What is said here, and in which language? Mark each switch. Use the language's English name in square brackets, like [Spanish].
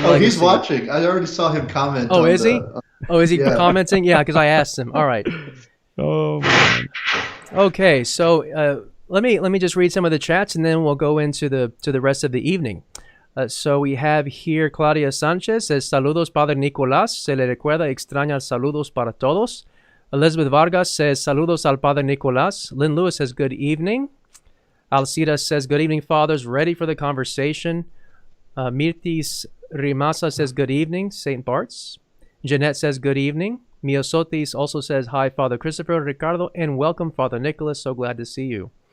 [English] legacy. he's watching. I already saw him comment. Oh, on is he? Oh, is he Yeah. commenting? Yeah, because I asked him. All right. Oh, man. Okay, so let me just read some of the chats, and then we'll go into the rest of the evening. So we have here Claudia Sanchez says, [Spanish] "Saludos, Padre Nicolás. Se le recuerda extrañar saludos para todos." [English] Elizabeth Vargas says, [Spanish] "Saludos al Padre Nicolás." [English] Lynn Lewis says, "Good evening." Alcida says, "Good evening, fathers. Ready for the conversation." Mirtis Rimasa says, "Good evening, St. Bart's." Jeanette says, "Good evening." Miosotis also says, "Hi, Father Christopher, Ricardo, and welcome, Father Nicholas. So glad to see you."